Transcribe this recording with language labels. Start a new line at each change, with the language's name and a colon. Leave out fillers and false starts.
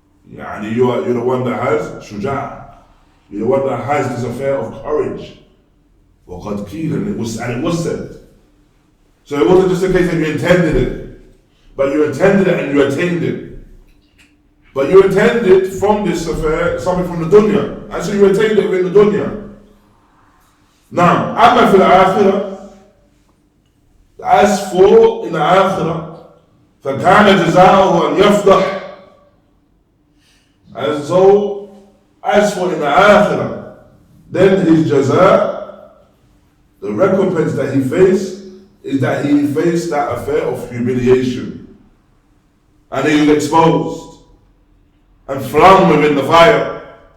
English: You're the one that has shuja'. You're the one that has this affair of courage.
Arabic: وَقَدْ قِيلٍ,
English: and it was said. So it wasn't just a case that you intended it, but you intended it and you attained it. But you intended from this affair something from the dunya, and so you attained it within the dunya. Now,
Arabic: أما في الآخرة,
English: as for in the akhirah,
Arabic: فكان جزاؤه أن يفضح.
English: And so, as for in the akhirah, then his jaza, the recompense that he faced, is that he faced that affair of humiliation. And he was exposed and flung within the fire.